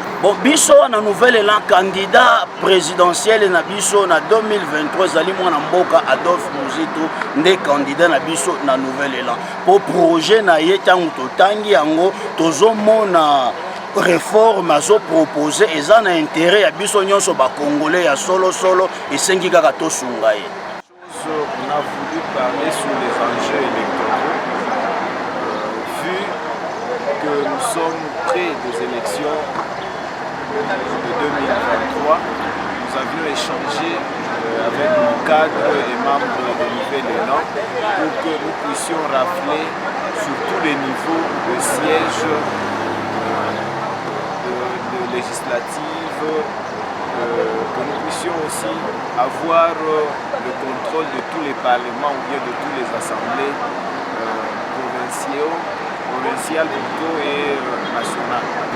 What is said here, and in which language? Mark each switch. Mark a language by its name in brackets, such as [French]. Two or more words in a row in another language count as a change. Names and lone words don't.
[Lingala] Bon biso na nouvelle élan [French] candidat présidentiel [Lingala] na biso na 2023 zali mwana mboka Adolphe Muzitu nde candidat na biso na nouvelle élan po projet na ye tangu totangi yango tozomona réforme azo proposé eza na intérêt ya biso nyonso ba congolais ya solo esengi kaka tosunga ye. [French] On a voulu parler sur les enjeux électoraux vu que nous sommes près des élections de 2023. Nous avions échangé avec nos cadres et membres de Nouvelle Élan pour que nous puissions rafler sur tous les niveaux de sièges de législatives, que nous puissions aussi avoir le contrôle de tous les parlements ou bien de toutes les assemblées provinciales et nationales.